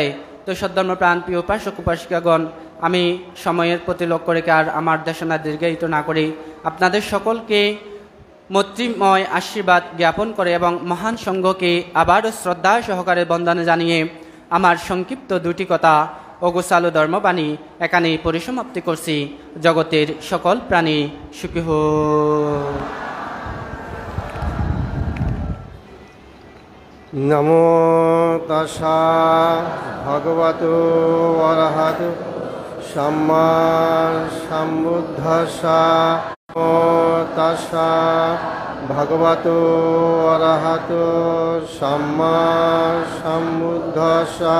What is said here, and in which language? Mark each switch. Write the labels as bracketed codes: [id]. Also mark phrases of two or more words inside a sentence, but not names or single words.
[bn] তো সদ্ধর্ম প্রাণপ্রিয় উপাসক উপাসিকাগণ, আমি সময়ের প্রতি লক্ষ্য রেখে আর আমার দেশনা দীর্ঘায়িত না করি, আপনাদের সকলকে মৈত্রীময় আশীর্বাদ জ্ঞাপন করে এবং মহান সংঘকে আবারও শ্রদ্ধা সহকারে বন্দনা জানিয়ে আমার সংক্ষিপ্ত দুটি কথা অগোছালো ধর্মবাণী এখানেই পরিসমাপ্তি করছি। জগতের সকল প্রাণী সুখী হোক। [pi] নমো তাস্যা ভগবতো অরহতো সম্মা সম্বুদ্ধাস্যা। নমো তাস্যা ভগবতো অরহতো সম্মা সম্বুদ্ধাস্যা।